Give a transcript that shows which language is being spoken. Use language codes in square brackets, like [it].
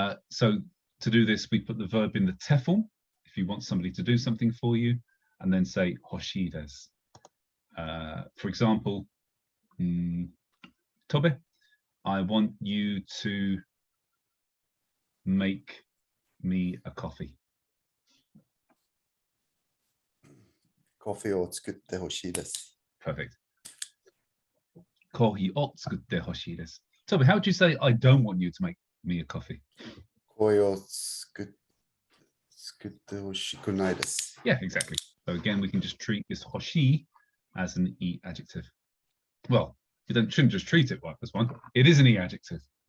[en] So to do this, we put the verb in the te form. If you want somebody to do something for you, and then say hoshi desu. For example, Tobe, I want you to make me a coffee. [ja] Coffeeを作ってほしいです. [en] Perfect. [ja] Kohi o tsukutte hoshii desu. [en] Toby, how would you say I don't want you to make me a coffee? [ja] コーヒーを作っTsukute hoshikunai desu. [en] Yeah, exactly. So again, we can just treat this hoshi as an E adjective. Well, you shouldn't just treat it like this one. It is an E adjective.